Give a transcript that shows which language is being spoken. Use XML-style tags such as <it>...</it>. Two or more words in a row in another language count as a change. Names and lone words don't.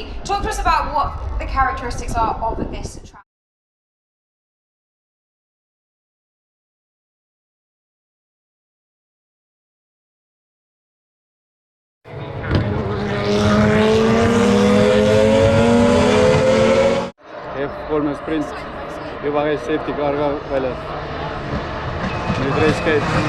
<en>Talk to us about what the characteristics are of this track. F3 sprint,</en> <et>juba käis</et> <en>safety car</en> <et>ka väljas. Nüüd race käib.</et>